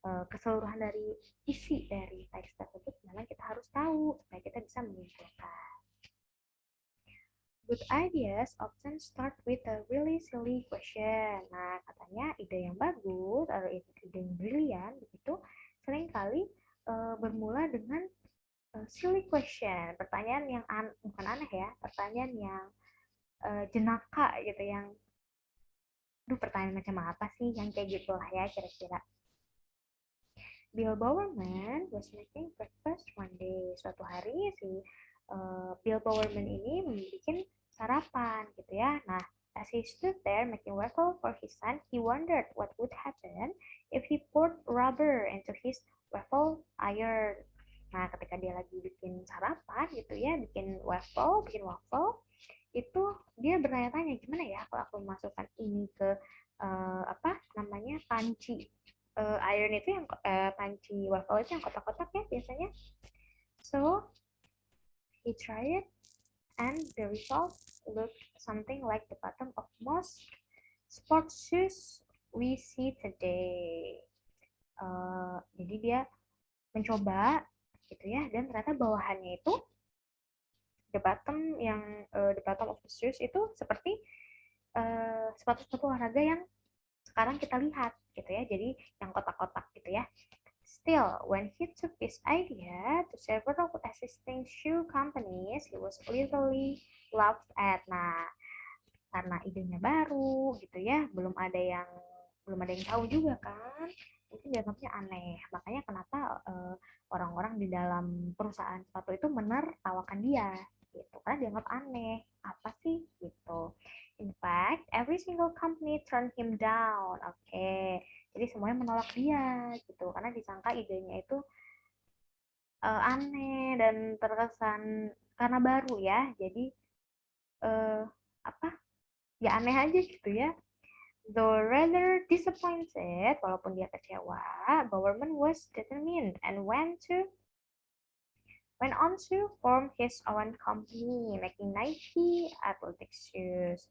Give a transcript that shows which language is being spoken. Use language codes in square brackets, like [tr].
[id] keseluruhan dari isi dari teks tersebut memang kita harus tahu supaya kita bisa menyimpulkan. [en] Good ideas often start with a really silly question. [id] Nah, katanya ide yang bagus atau ide yang brilian begitu seringkali bermula dengan silly question, pertanyaan yang bukan aneh ya, pertanyaan yang jenaka gitu, yang pertanyaan macam apa sih, yang kayak gitu lah ya kira-kira. [en] Bill Bowerman was making breakfast one day. [id] Suatu hari si Bill Bowerman ini membuat sarapan gitu ya. [en] Nah, as he stood there making waffle for his son, he wondered what would happen if he poured rubber into his waffle iron. [id] Nah, ketika dia lagi bikin sarapan gitu ya, bikin waffle, itu dia bertanya-tanya gimana ya kalau aku masukkan ini ke apa namanya panci iron itu yang panci waffle itu yang kotak-kotak ya biasanya. [en] So he tried it and the result looked something like the bottom of most sports shoes we see today. [id] Jadi dia mencoba gitu ya, dan ternyata bawahannya itu [en] the bottom of the shoes [id] itu seperti sepatu-sepatu olahraga yang sekarang kita lihat gitu ya, jadi yang kotak-kotak gitu ya. [en] Still, when he took this idea to several existing shoe companies, he was literally laughed at. [id] Nah, karena idenya baru gitu ya, belum ada yang tahu juga kan, mungkin dianggapnya aneh. Makanya kenapa orang-orang di dalam perusahaan sepatu itu menertawakan dia gitu, karena dianggap aneh, apa sih gitu. [en] In fact, every single company turned him down. [id] Oke, jadi semuanya menolak dia gitu, karena disangka idenya itu aneh dan terkesan karena baru ya, jadi apa ya, aneh aja gitu ya. [en] Though rather disappointed, [id] walaupun dia kecewa, [en] Bowerman was determined and went on to form his own company, making Nike athletic shoes.